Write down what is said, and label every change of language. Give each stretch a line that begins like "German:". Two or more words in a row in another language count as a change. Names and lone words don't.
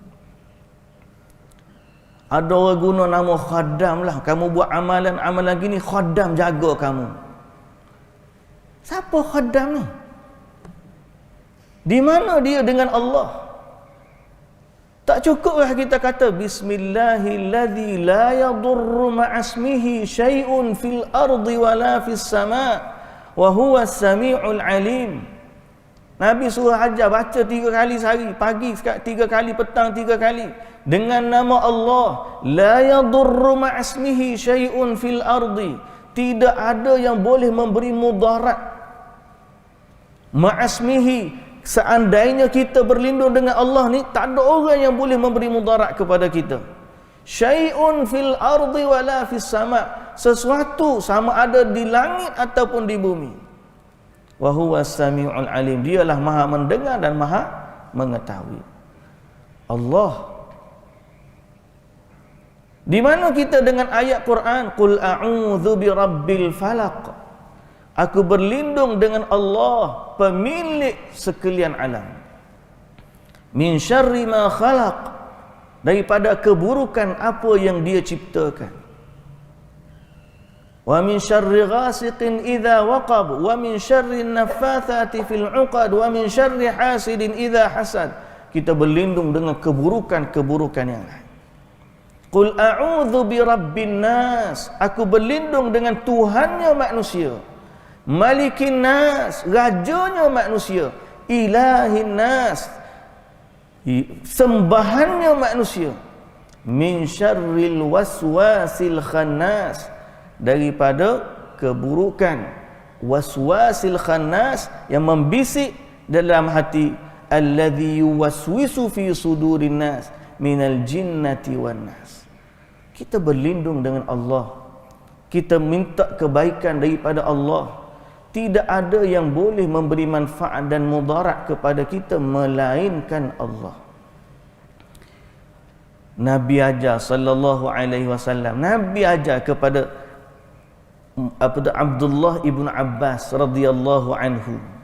Malay: Ada orang guna nama khaddam lah. Kamu buat amalan-amalan gini, khaddam jaga kamu. Siapa khaddam ni? Di mana dia dengan Allah? Tak cukuplah kita kata
Arabic: بسم الله الذي لا يضر مع اسمه شيء في الأرض ولا في السماء وهو السميع العليم.
Malay: Nabi suruh hajar baca 3 kali sehari, pagi 3 kali, petang 3 kali dengan nama Allah.
Arabic: لا يضر مع اسمه شيء في الأرض.
Malay: Tidak ada yang boleh memberi mudarat. Ma'asmihi, seandainya kita berlindung dengan Allah ni, tak ada orang yang boleh memberi mudarat kepada kita.
Arabic: شيء في الأرض ولا في السماء',
Malay: sesuatu sama ada di langit ataupun di bumi.
Arabic: وهو السميع العليم,
Malay: dialah maha mendengar dan maha mengetahui. Allah. Di mana kita dengan ayat Quran,
Arabic: قل أعوذ برب الفلق,
Malay: aku berlindung dengan Allah, pemilik sekalian alam.
Arabic: من شر ما خلق,
Malay: daripada keburukan apa yang dia ciptakan.
Arabic: ومن شر غاسق إذا وقب ومن شر النفاثات في العقد ومن شر حاسد إذا حسد.
Malay: Kita berlindung dengan keburukan-keburukan yang lain.
Arabic: قل أعوذ برب الناس,
Malay: aku berlindung dengan Tuhannya manusia.
Arabic: ملك الناس,
Malay: rajanya manusia.
Arabic: إله الناس,
Malay: sembahannya manusia.
Arabic: من شر الوسواس الخناس,
Malay: daripada keburukan
Arabic: الوسواس الخناس
Malay: yang membisik dalam hati.
Arabic: الذي يوسوس في صدور الناس من الجنة والناس.
Malay: Kita berlindung dengan Allah, kita minta kebaikan daripada Allah. Tidak ada yang boleh memberi manfaat dan mudarat kepada kita melainkan Allah. Nabi ajar
Arabic: صلى الله عليه وسلم,
Malay: Nabi ajar kepada Abdullah ibn Abbas
Arabic: رضي الله عنه.